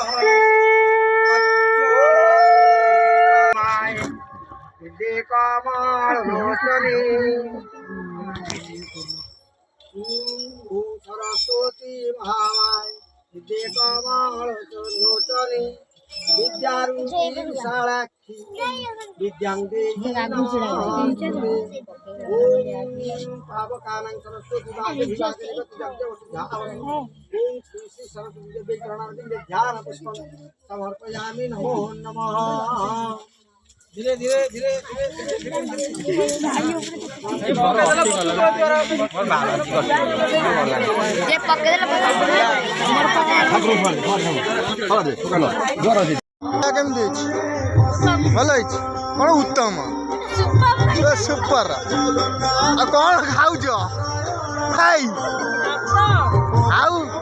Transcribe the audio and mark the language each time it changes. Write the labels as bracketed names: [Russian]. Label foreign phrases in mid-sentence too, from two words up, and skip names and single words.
[Sanskrit] कमल लोचनी सरस्वती महामाय विद्ये कमल लोचनी विद्यारूपी विशालाक्षी विद्यांगे पावकानां सरस्वती श्री श्री सरस्वती देवी चरणारविंदे ध्यान पुष्पं समर्पयामि नमो नमः [Hindi] धीरे धीरे धीरे [Odia] ଭଲ ହେଇଛି କ'ଣ ଉତ୍ତମ ସୁପର ଆଉ କ'ଣ ଖାଉଛ ଭାଇ ଆଉ